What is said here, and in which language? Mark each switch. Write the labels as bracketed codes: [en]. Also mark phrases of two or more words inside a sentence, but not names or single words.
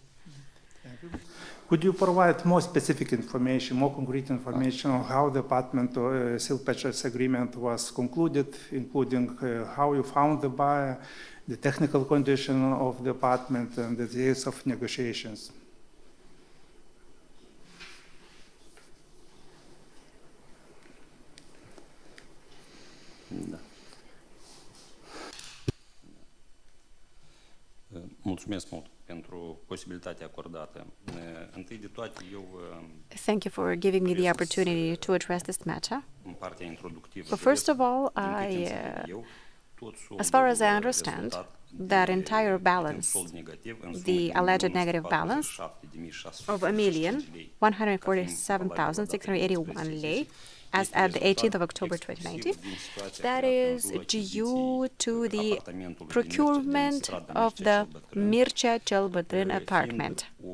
[en] Could you provide more specific information, more concrete information on how the apartment or sale purchase agreement was concluded, including how you found the buyer, the technical condition of the apartment, and the details of negotiations? [ro] Mulțumesc mult pentru posibilitatea acordată. Întâi de toate, eu [en] Thank you for giving me the opportunity to address this matter. [ro] în partea introductivă. [en] But first of all, as far as I understand, that entire balance, the alleged negative balance of 1,147,681 lei, as at the 18th of October 2019, that is due to the procurement of the Mircea cel Bătrân apartment.